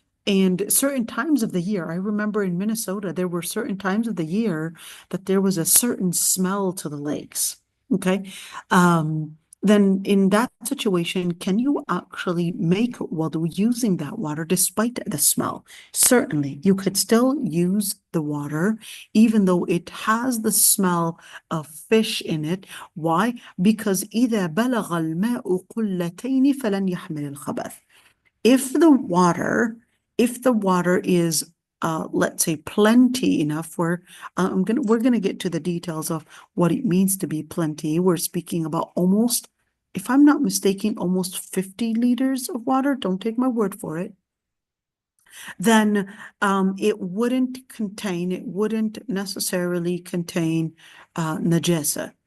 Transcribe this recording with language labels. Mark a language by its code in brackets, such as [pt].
[en] And certain times of the year, I remember in Minnesota, there were certain times of the year that there was a certain smell to the lakes. Okay. Then in that situation, can you actually make wudu using that water despite the smell? Certainly, you could still use the water, even though it has the smell of fish in it. Why? [ar] Because إذا بلغ الماء قلتين فلن يحمل الخبث. [en] If the water, if the water is let's say plenty enough, where we're gonna get to the details of what it means to be plenty. We're speaking about almost, if I'm not mistaken, almost 50 liters of water. Don't take my word for it. Then it wouldn't necessarily contain najasa.